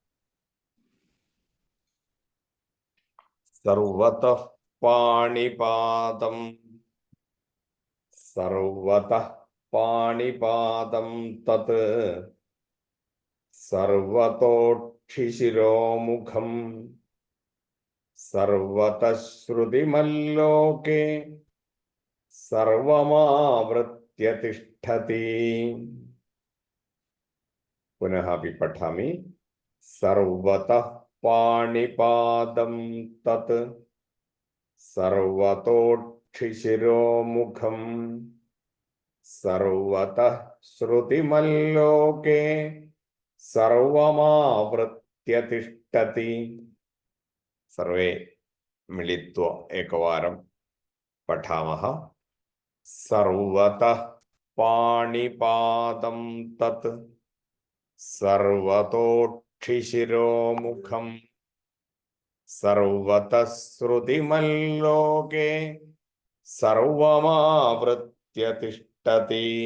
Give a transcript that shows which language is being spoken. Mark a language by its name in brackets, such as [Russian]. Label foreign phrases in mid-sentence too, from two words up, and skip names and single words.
[Sanskrit] सर्वतः पाणिपादं तत् सर्वतोक्षिशिरोमुखं सर्वतः श्रुतिमल्लोके सर्वमावृत्य तिष्ठति. पुनः अपि पठामि. सर्वतः पाणिपादं तत् सर्वतोक्षिशिरोमुखं സർവതഃ ശ്രുതിമല്ലോകേ സർവമാവൃത്യ തിഷ്ഠതി. സർവേ മിളിത്വ ഏകവാരം പഠാമः. സർവതഃ പാണിപാദം തത് സർവതോക്ഷിശിരോമുഖം സർവതഃ ശ്രുതിമല്ലോകേ സർവമാവൃത്യ തിഷ്ഠതി.